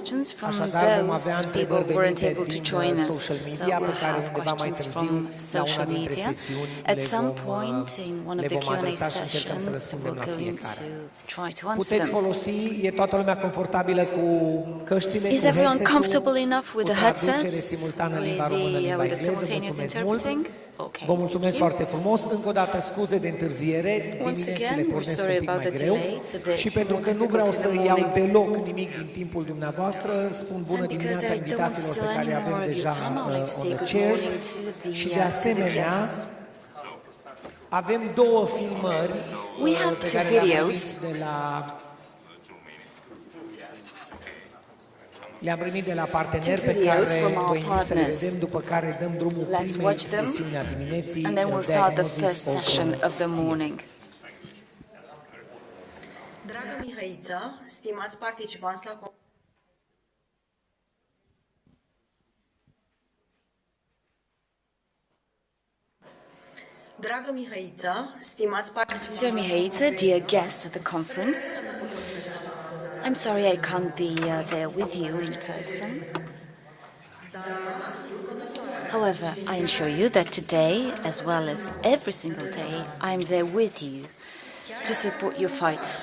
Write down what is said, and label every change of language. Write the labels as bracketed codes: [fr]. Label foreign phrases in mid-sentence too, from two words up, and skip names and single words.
[ro] Așadar vom avea întrebări venite din social media pe care undeva mai târziu la una dintre sesiuni le vom adresa și încercăm să răspundem la fiecare. Puteți folosi, e toată lumea confortabilă cu căștile, [en] Is everyone comfortable enough with the headsets, [ro] simultană în limba română, limba [en] with the [ro] engleză. [en] simultaneous [ro] Mulțumesc mult. [en] interpreting? Okay, [ro] Vă mulțumesc foarte frumos. Încă o dată scuze de întârziere. Diminețile pornesc un pic mai greu. Și pentru că nu vreau să iau deloc nimic din timpul dumneavoastră, spun bună dimineața invitațiilor pe care avem deja [en] on the chairs. [ro] Și de asemenea, avem două filmări pe care le-am primit de la parteneri pe care vă invit să le vedem, după care dăm drumul primei sesiuni a dimineții. [en] And then we'll start the first session of the morning. [ro] Dragă Mihăiță, stimați participanți la Dragă Mihăiță, stimați participanți. [en] Dear Mihăiță, dear guests at the conference, I'm sorry I can't be there with you in person. However, I assure you that today, as well as every single day, I'm there with you to support your fight.